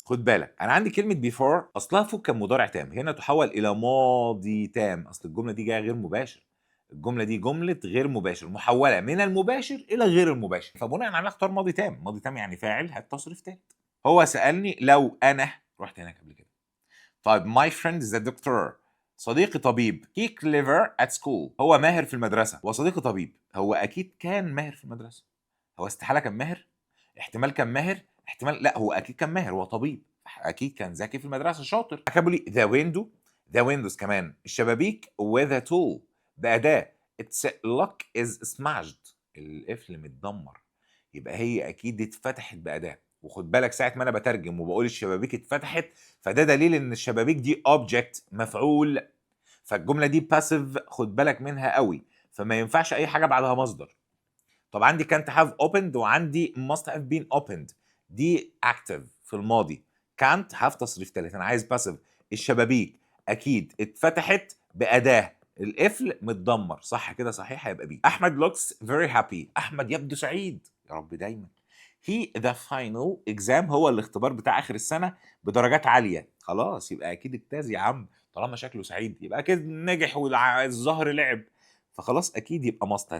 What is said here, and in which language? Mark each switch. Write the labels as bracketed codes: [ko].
[ar] خد بالك انا عندي كلمه before اصلها فوق كان مضارع تام، هنا تحول الى ماضي تام، اصل الجمله دي جايه غير مباشر، الجمله دي جمله غير مباشر محوله من المباشر الى غير المباشر، فبناء على اختار ماضي تام. ماضي تام يعني فاعل هات تصريف تالت. هو سالني لو انا رحت هناك قبل كده. [en] طيب my friend is a doctor، [ar] صديقي طبيب. [en] he clever at school، [ar] هو ماهر في المدرسه. وصديقي طبيب، هو اكيد كان ماهر في المدرسه، هو استحاله كان ماهر، احتمال كان ماهر، احتمال لا، هو اكيد كان ماهر، هو طبيب اكيد كان ذكي في المدرسه شاطر. كتبوا لي [en] the window، the windows [ar] كمان الشبابيك [en] with a tool باداه. its lock is smashed، [ar] القفل متدمر، يبقى هي اكيد اتفتحت باداه. وخد بالك ساعه ما انا بترجم وبقول الشبابيك اتفتحت، فده دليل ان الشبابيك دي object مفعول، فالجمله دي passive خد بالك منها قوي، فما ينفعش اي حاجه بعدها مصدر. طب عندي [en] can't have opened وعندي must have been opened، دي active [ar] في الماضي. [en] can't have [ar] تصريف تالت، انا عايز passive. الشبابيك اكيد اتفتحت باداه، القفل متدمر، صح كده صحيح، هيبقى بي. احمد [en] looks very happy، [ar] احمد يبدو سعيد يا رب دايما. he the final exam، هو الاختبار بتاع اخر السنه بدرجات عاليه، خلاص يبقى اكيد اجتاز يا عم، طالما شكله سعيد يبقى اكيد نجح والظهر لعب، فخلاص اكيد يبقى ماست.